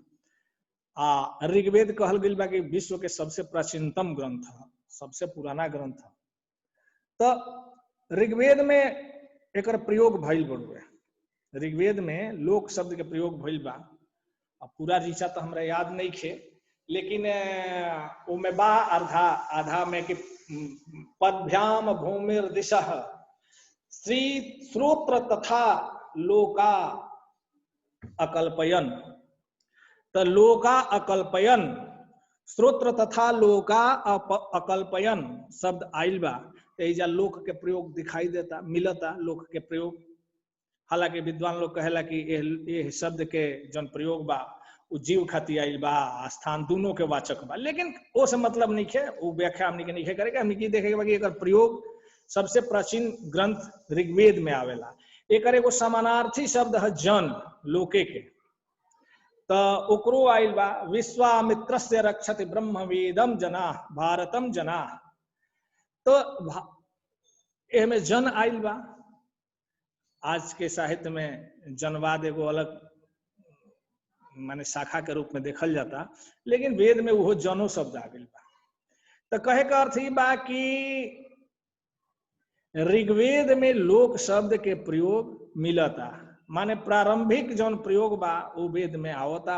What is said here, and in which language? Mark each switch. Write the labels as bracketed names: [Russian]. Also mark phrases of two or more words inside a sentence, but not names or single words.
[Bhojpuri] ऋग्वेद कहल गई बा कि विश्व के सबसे प्राचीनतम ग्रंथ है, सबसे पुराना ग्रंथ है। तो ऋग्वेद में एक प्रयोग भइल बड़ुए, ऋग्वेद में लोक शब्द के प्रयोग भइल बा। अब पूरा ऋचा तो हमरा याद नहीं खे, लेकिन उमे बा आधा आधा में कि [Sanskrit] पदभ्याम भूमिर दिशः श्री श्रोत्र तथा लोका अकल्पयन। तो लोका अकल्पयन, श्रोत्र तथा लोका अकल्पयन [Bhojpuri] शब्द आइल बा। एजा लोक के प्रयोग दिखाई देता, मिलता लोक के प्रयोग। हालांकि विद्वान लोग कहेला कि ये शब्द के जन प्रयोग बा उ जीव खातिर आइल बा, स्थान दोनों के वाचक बा, लेकिन वो से मतलब नहीं है, वो व्याख्या हमने के नहीं करेगा। हमने की देखेगा कि एकर प्रयोग सबसे प्राचीन ग्रंथ ऋग्वेद में आवेला। एकर एगो समानार्थी शब्द है जन, लोके के। तो ओकरो आइल बा [Sanskrit] विश्वामित्रस्य रक्षति ब्रह्म वेदम जना भारतम जना। [Bhojpuri] तो एमे जन आइल बा। आज के साहित्य में जनवाद एगो अलग माने शाखा के रूप में देखल जाता, लेकिन वेद में वो जनो शब्द आ गई बा। तो कहे का अर्थ ही बा कि ऋग्वेद में लोक शब्द के प्रयोग मिलता, माने प्रारंभिक जौन प्रयोग बा वो वेद में आवता।